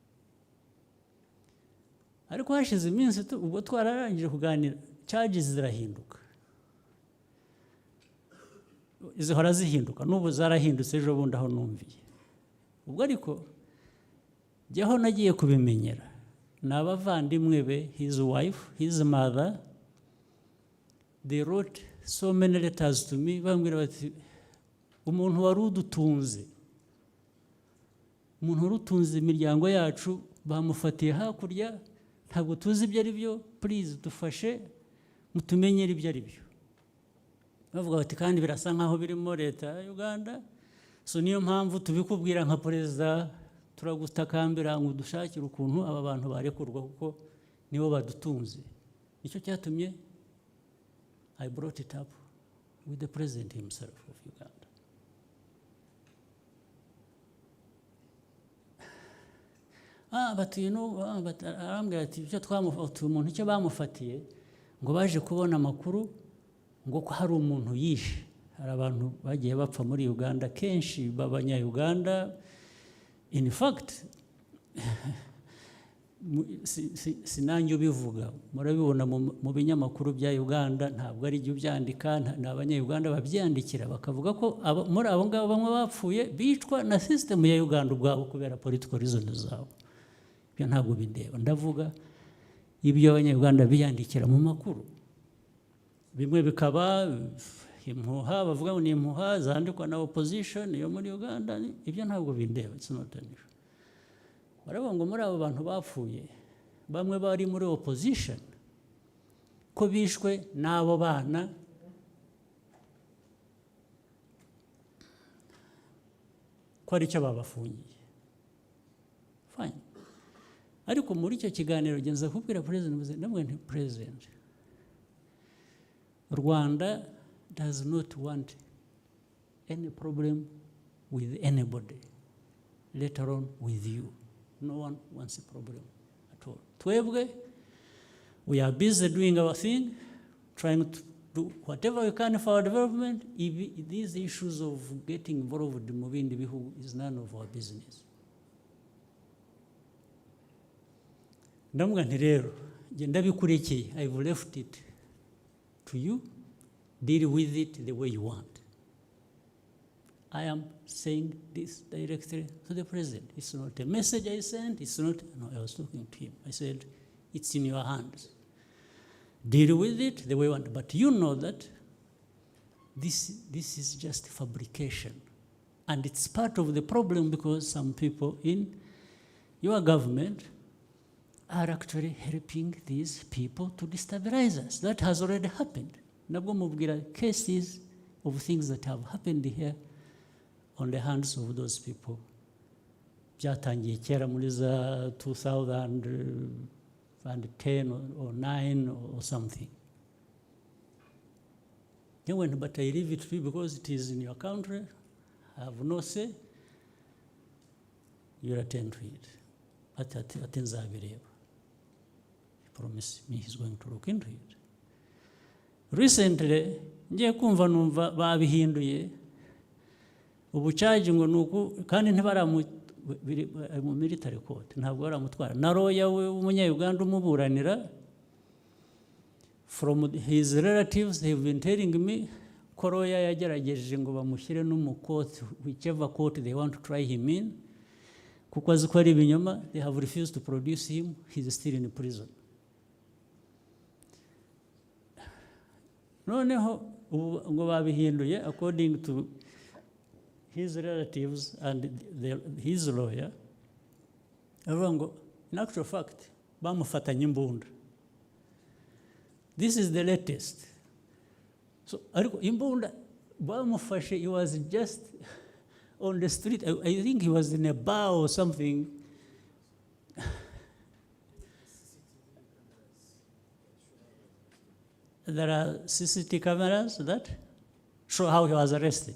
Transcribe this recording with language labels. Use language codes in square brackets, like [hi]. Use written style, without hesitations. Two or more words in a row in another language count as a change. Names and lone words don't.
[rw] Ariko hashize iminsi ubwo twararangije kuganira charges zirahinduka. Zihora zihinduka n'ubu zarahindutse ejo bundi aho numviye. Ubwo ariko jyaho nagiye kubimenyera n'abavandimwe be, [en] his wife, his mother, they wrote so many letters to me [rw] bambwira bati umuntu wari udutunze, umuntu urutunze imiryango yacu bamufatiye hakurya, ntabwo tuzi ibyo ari byo, please dufashe mutumenyere ibyo ari byo. Bavuga bati kandi birasa nkaho birimo leta ya Uganda, so niyo mpamvu tubikubwira nka perezida, turagutakambira ngo dushakire ukuntu aba bantu barekurwa kuko nibo badutunze. Nicyo cyatumye [en] I brought it up with the president himself of Uganda. But you know, [rw] arambwira ati icyo twamufatiye umuntu icyo bamufatiye ngo baje kubona amakuru ngo ko hari umuntu yishe. Hari abantu bagiye bapfa muri Uganda kenshi b'abanya-Uganda. [en] In fact, [rw] sinanjye ubivuga, murabibona mu binyamakuru bya Uganda, ntabwo ari ibyo byandika, n'abanya-Uganda babyandikira bakavuga ko muri abo ngabo bamwe bapfuye bicwa na system ya Uganda ubwabo kubera [en] political reasons [rw] zabo. Ibyo ntabwo bindeba, ndavuga ibyo abanya-Uganda biyandikira mu makuru. Bimwe bikaba impuha, bavuga ngo ni impuha zandikwa na opposition yo muri Uganda, ibyo ntabwo bindeba, [en] it's not an issue. [rw] Baravuga ngo muri abo bantu bapfuye bamwe bari muri opposition ko bishwe n'abo bana ko ari cyo babafungiye. [en] Fine. [rw] Ariko muri icyo kiganiro genza kubwira president, namwe nti president, [en] Rwanda does not want any problem with anybody, let alone with you. No one wants a problem at all. Twebwe, we are busy doing our thing, trying to do whatever we can for our development. If these issues of getting involved in moving the bihugu is none of our business. [rw] Ndamubwira nti rero nge ndabikurikiye, [en] I've left it to you, deal with it the way you want. I am saying this directly to the president. It's not a message I sent, it's not, no, I was talking to him. I said, it's in your hands. Deal with it the way you want. But you know that this is just fabrication. And it's part of the problem because some people in your government are actually helping these people to destabilize us. That has already happened. [rw] Nabwo mubwira [en] cases of things that have happened here on the hands of those people. [rw] Byatangiye kera muri za 2010 [en] or 9 or something. But I leave it to you because it is in your country. I have no say. You'll attend to it. He promised me he's going to look into it. Recently, [rw] ngiye kumva numva babihinduye ubucaji ngo nuko kandi ntibaramu mu [en] military court, [rw] ntabwo baramutwara na lawyer w'umunya-Uganda umuburanira. [en] From his relatives, they have been telling me [rw] Koroya yagerageje ngo bamushyire no mu [en] court, whichever court they want to try him in, [rw] kuko azi ko ari ibinyoma. [en] They have refused to produce him. He's still in prison. [rw] Noneho ngo babihinduye [en] according to his relatives and his lawyer. [rw] Avuga ngo [en] in actual fact [rw] bamufatanye imbunda. [en] This is the latest. So [rw] ariko imbunda bamufashe, [en] he was just on the street. I think he was in a bar or something. There are CCTV cameras that show how he was arrested.